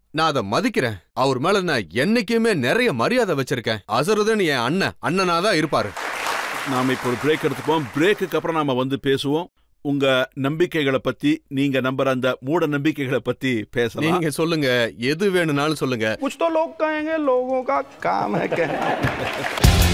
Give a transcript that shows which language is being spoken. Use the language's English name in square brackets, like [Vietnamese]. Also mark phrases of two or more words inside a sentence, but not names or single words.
[Tamil] நான் அதை மதிக்கிறேன். அவர் மேல நான் என்னைக்குமே நிறைய மரியாதை வச்சிருக்கேன். அசருதன் என் அண்ணனாதான் இருப்பாரு. நாம இப்போ ஒரு பிரேக் எடுத்துப்போம். பிரேக்குக்கு அப்புறம் நாம வந்து பேசுவோம். உங்க நம்பிக்கைகளை பத்தி, நீங்க நம்புற அந்த மூட நம்பிக்கைகளை பத்தி பேசலாம். நீங்க சொல்லுங்க, எது வேணும்னாலும் சொல்லுங்க. [Hindi] कुछ तो लोग कहेंगे, लोगों का काम है कहना।